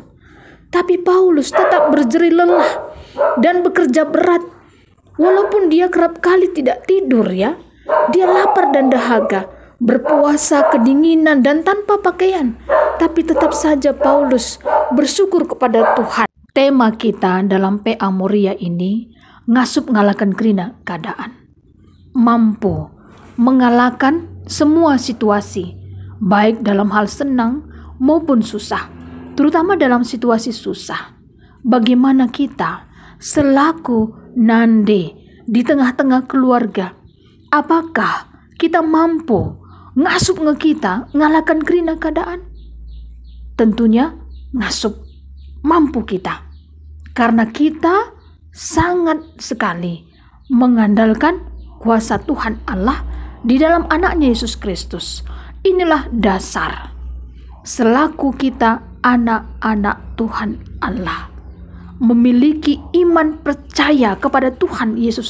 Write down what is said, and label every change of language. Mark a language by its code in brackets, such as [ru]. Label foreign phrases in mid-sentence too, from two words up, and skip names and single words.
[id] Tapi Paulus tetap berjerih lelah dan bekerja berat. Walaupun dia kerap kali tidak tidur ya. Dia lapar dan dahaga, berpuasa kedinginan dan tanpa pakaian. Tapi tetap saja Paulus bersyukur kepada Tuhan. Tema kita dalam PA Moria ini [btx] ngasup ngalahkan kerina keadaan. [id] Mampu mengalahkan semua situasi, baik dalam hal senang maupun susah, terutama dalam situasi susah. Bagaimana kita selaku nande di tengah-tengah keluarga, apakah kita mampu [btx] ngasup kita ngalahkan kerina keadaan? [id] Tentunya ngasup mampu kita, karena kita sangat sekali mengandalkan kuasa Tuhan Allah di dalam anaknya Yesus Kristus. Inilah dasar selaku kita anak-anak Tuhan Allah, memiliki iman percaya kepada Tuhan Yesus